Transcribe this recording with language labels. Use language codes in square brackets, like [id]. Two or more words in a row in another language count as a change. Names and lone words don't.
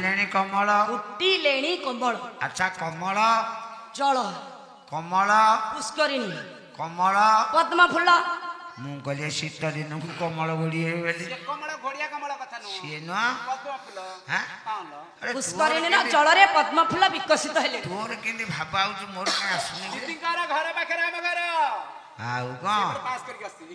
[or] कमल ଫୁଟିଲେଣି କମଳ ଅଚ୍ଛା କମଳ जल कमल पुष्करिणी कमल ପଦ୍ମ ଫୁଲ ମୁଁ କହିଲି ଶୀତ ଦିନକୁ କମଳ ଘୋଡ଼ିଏ ବୋଲି କମଳ ଘୋଡ଼ିଆ କମଳ କଥା ନୁହଁ ସିଏ ନୁହଁ ପଦ୍ମ ଫୁଲ ହାଁ ଆରେ ପୁଷ୍କରିଣୀର ଜଳରେ ପଦ୍ମ ଫୁଲ ବିକଶିତ ହେଲେ ତୋର କେମିତି ଭାବ ଆଉଛି ମୋର କାଇଁ ଆସୁନି ଦିଦିଙ୍କର ଘର ପାଖରେ ଆମ ଘର ଆଉ କଣ ପାସ୍ କରିକି ଆସିଛି